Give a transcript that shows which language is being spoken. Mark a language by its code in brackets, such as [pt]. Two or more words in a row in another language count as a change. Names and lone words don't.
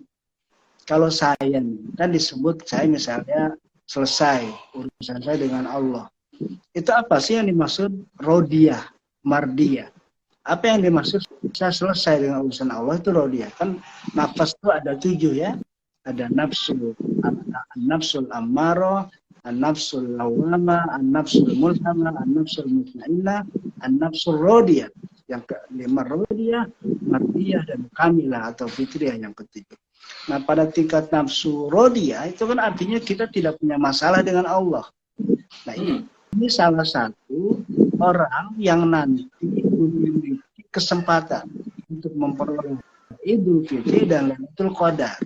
[id] Kalau saya kan disebut saya misalnya selesai urusan saya dengan Allah. Itu apa sih yang dimaksud rodiyah, mardiyah? Apa yang dimaksud saya selesai dengan urusan Allah itu rodiyah? Kan nafas itu ada 7 ya. Ada [ar] النفس الأمارة، النفس اللوامة، النفس الملهمة، النفس المطمئنة، النفس الراضية. [id] Yang kelima rodiyah, mardiyah, dan kamilah atau fitriyah yang ketiga. Nah, pada tingkat nafsu rodiyah itu kan artinya kita tidak punya masalah dengan Allah. Nah, ini salah satu orang yang nanti memiliki kesempatan untuk memperoleh Idul Fitri dan Lailatul Qadar.